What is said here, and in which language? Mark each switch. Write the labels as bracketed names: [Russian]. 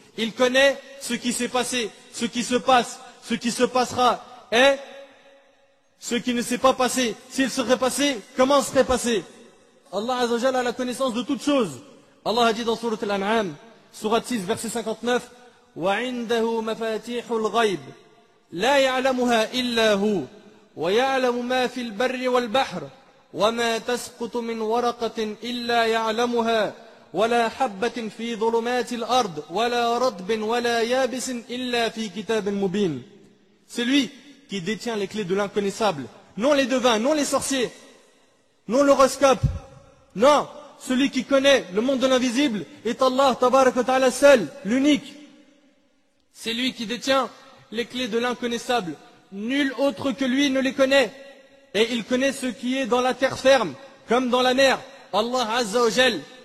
[French] Il connaît ce qui s'est passé, ce qui se passe, ce qui se passera, et ce qui ne s'est pas passé. S'il serait passé, comment serait passé? Allah Azza wa Jalla a la connaissance de toutes choses. Allah a dit dans Sourate Al-An'am, Sourate 6, verset 59, [Arabic] وَعِنْدَهُ مَفَاتِيحُ الْغَيْبِ لا يعلمها إلا هو ويعلم ما في البر والبحر وما تسقط من ورقة إلا يعلمها ولا حبة في ظلمات الأرض ولا رطب ولا يابس إلا في كتاب مبين. [French] C'est lui qui détient les clés de l'inconnaissable, non les devins, non les sorciers, non l'horoscope, non, celui qui connaît le monde de l'invisible est Allah tabarak wa ta'ala seul, l'unique. C'est lui qui détient les clés de l'inconnaissable, nul autre que lui ne les connaît, et il connaît ce qui est dans la terre ferme, comme dans la mer, Allah Azza wa Jal.